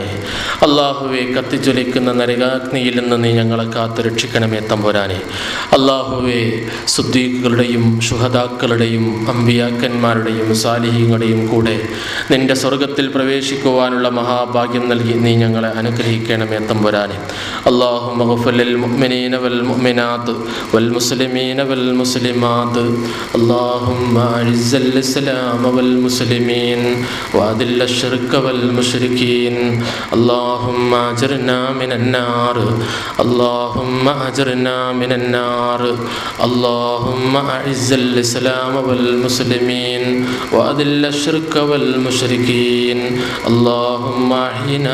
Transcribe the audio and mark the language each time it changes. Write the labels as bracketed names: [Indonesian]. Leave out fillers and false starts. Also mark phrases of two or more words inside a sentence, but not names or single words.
[Malayalam] അള്ളാഹുവെ, കത്തിജ്വലിക്കുന്ന നരകാഗ്നിയിൽ നിന്ന് നീ ഞങ്ങളെ കാത്തു രക്ഷിക്കണമേ തമ്പുരാനെ. അള്ളാഹുവെ, സുദ്ദീഖുകളുടെയും ശുഹദാക്കളുടെയും അമ്പിയാക്കന്മാരുടെയും സാലിഹീങ്ങളുടെയും കൂടെ നിന്റെ സ്വർഗത്തിൽ പ്രവേശിക്കുവാനുള്ള മഹാഭാഗ്യം നൽകി നീ ഞങ്ങളെ അനുഗ്രഹിക്കണമേ തമ്പുരാനെ. [Arabic] اللهم اغفر للمؤمنين والمؤمنات والمسلمين والمسلمات اللهم أعز الإسلام والمسلمين وأذل الشرك والمشركين اللهم أجرنا من النار اللهم أجرنا من النار اللهم أعز الإسلام والمسلمين وأذل الشرك والمشركين اللهم أحينا